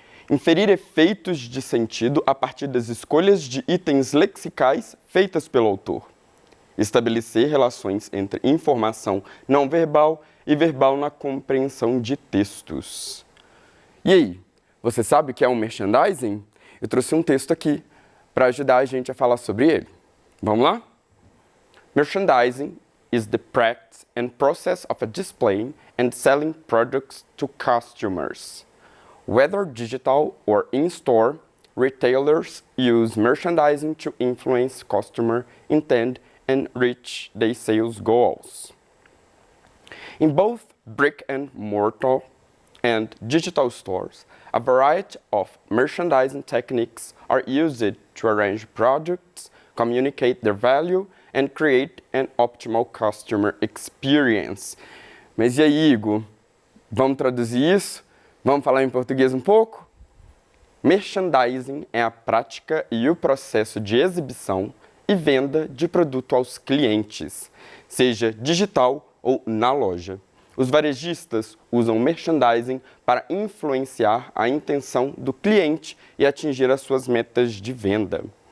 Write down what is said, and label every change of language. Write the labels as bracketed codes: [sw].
[pt] Inferir efeitos de sentido a partir das escolhas de itens lexicais feitas pelo autor. Estabelecer relações entre informação não verbal e verbal na compreensão de textos. E aí, você sabe o que é um merchandising? Eu trouxe um texto aqui para ajudar a gente a falar sobre ele. Vamos lá? [en] Merchandising is the practice and process of displaying and selling products to customers. Whether digital or in-store, retailers use merchandising to influence customer intent and reach their sales goals. In both brick-and-mortar and digital stores, a variety of merchandising techniques are used to arrange products, communicate their value, and create an optimal customer experience. [pt] Mas e aí, Igor? Vamos traduzir isso? Vamos falar em português um pouco? Merchandising é a prática e o processo de exibição e venda de produto aos clientes, seja digital ou na loja. Os varejistas usam merchandising para influenciar a intenção do cliente e atingir as suas metas de venda.